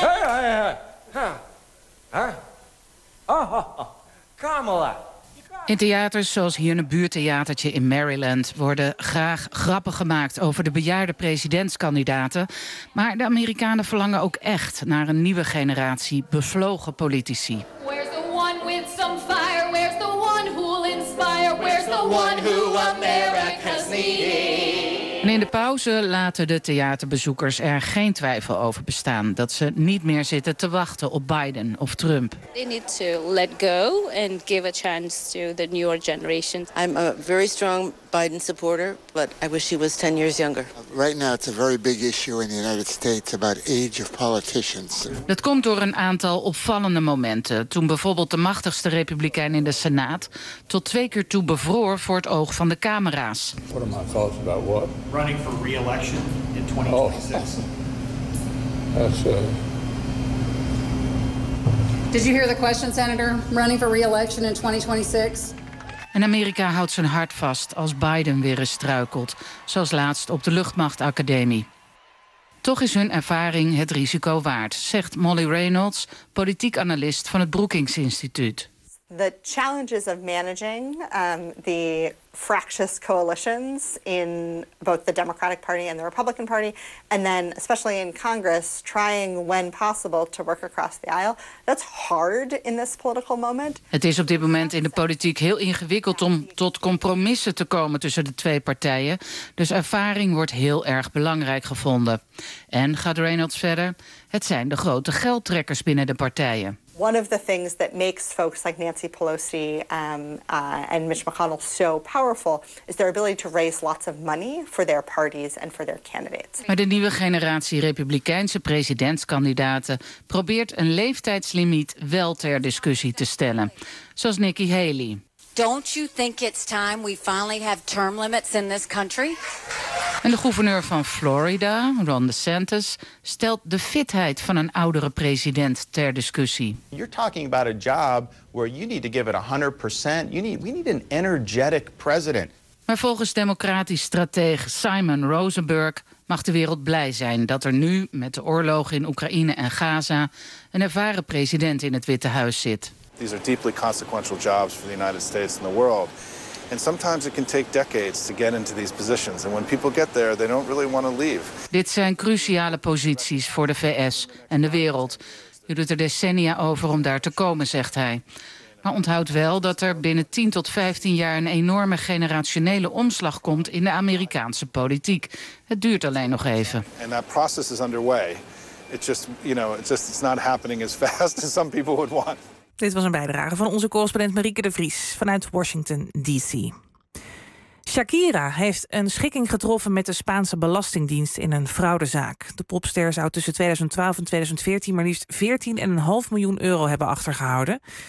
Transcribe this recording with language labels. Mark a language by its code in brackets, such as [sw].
[en] Hey, hey, hey. Huh? Kamala. [nl] In theaters zoals hier een buurttheatertje in Maryland worden graag grappen gemaakt over de bejaarde presidentskandidaten. Maar de Amerikanen verlangen ook echt naar een nieuwe generatie bevlogen politici. [en] Where's the one with some fire? Where's the one who'll inspire? Where's the one who America's needing? [nl] En in de pauze laten de theaterbezoekers er geen twijfel over bestaan dat ze niet meer zitten te wachten op Biden of Trump. [en] They need to let go and give a chance to the newer generation. I'm a very strong Biden supporter, but I wish he was 10 years younger. Right now it's a very big issue in the United States about age of politicians. [nl] Dat komt door een aantal opvallende momenten. Toen bijvoorbeeld de machtigste republikein in de Senaat tot 2 keer toe bevroor voor het oog van de camera's. [en] What are my thoughts about what? Running for re-election in 2026. Oh, that's Did you hear the question, Senator? Running for re-election in 2026? [nl] En Amerika houdt zijn hart vast als Biden weer eens struikelt, zoals laatst op de Luchtmachtacademie. Toch is hun ervaring het risico waard, zegt Molly Reynolds, politiek analist van het Brookings Instituut. [en] The challenges of managing the fractious coalitions in both the Democratic Party and the Republican Party, and then especially in Congress, trying when possible to work across the aisle. That's hard in this political moment. [nl] Het is op dit moment in de politiek heel ingewikkeld om tot compromissen te komen tussen de twee partijen. Dus ervaring wordt heel erg belangrijk gevonden. En gaat Reynolds verder? Het zijn de grote geldtrekkers binnen de partijen. [en] One of the things that makes folks like Nancy Pelosi and Mitch McConnell so powerful is their ability to raise lots of money for their parties and for their candidates. [nl] Maar de nieuwe generatie republikeinse presidentskandidaten probeert een leeftijdslimiet wel ter discussie te stellen, zoals Nikki Haley. [en] Don't you think it's time we finally have term limits in this country? [nl] En de gouverneur van Florida, Ron DeSantis, stelt de fitheid van een oudere president ter discussie. [en] You're talking about a job where you need to give it 100%. We need an energetic president. [nl] Maar volgens democratisch strateeg Simon Rosenberg mag de wereld blij zijn dat er nu, met de oorlogen in Oekraïne en Gaza, een ervaren president in het Witte Huis zit. [en] These are deeply consequential jobs for the United States and the world. And sometimes it can take decades to get into these positions. And when people get there, they don't really want to leave. [nl] Dit zijn cruciale posities voor de VS en de wereld. Je doet er decennia over om daar te komen, zegt hij. Maar onthoud wel dat er binnen 10 tot 15 jaar een enorme generationele omslag komt in de Amerikaanse politiek. Het duurt alleen nog even. [en] And that process is underway. It's not happening as fast as some people would want. [nl] Dit was een bijdrage van onze correspondent Marieke de Vries vanuit Washington, D.C. Shakira heeft een schikking getroffen met de Spaanse Belastingdienst in een fraudezaak. De popster zou tussen 2012 en 2014 maar liefst 14,5 miljoen euro hebben achtergehouden.